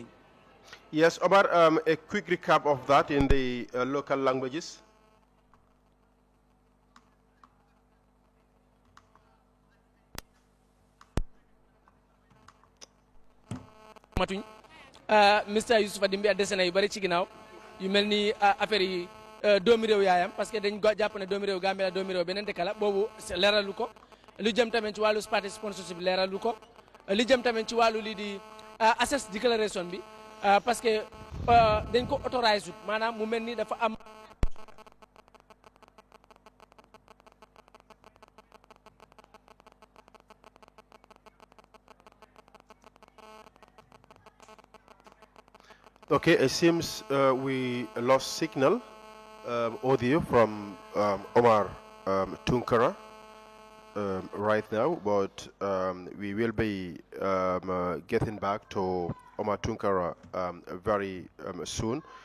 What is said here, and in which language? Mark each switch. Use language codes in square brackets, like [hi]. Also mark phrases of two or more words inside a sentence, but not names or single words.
[en] Yes, Omar, a quick recap of that in the local languages. Mr. [wo] Youssoufa Doumbouya dese na yu bari ci ginnaaw yu mel ni affaire yi doomi réew yaayam parce que dañ jàpp ne doomi réew Gambia la doomi réew beneen dëkk la boobu leeralu ko lu jëm tamit ci wàllu [en] party sponsorship [wo] leeralu ko li jëm tamit ci wàllu lii di [en] access declaration [wo] bi parce que dañ ko authorize maanaam mu mel ni dafa am [en] Okay, it seems we lost signal audio from Omar Tunkara right now, but we will be getting back to Omar Tunkara very soon.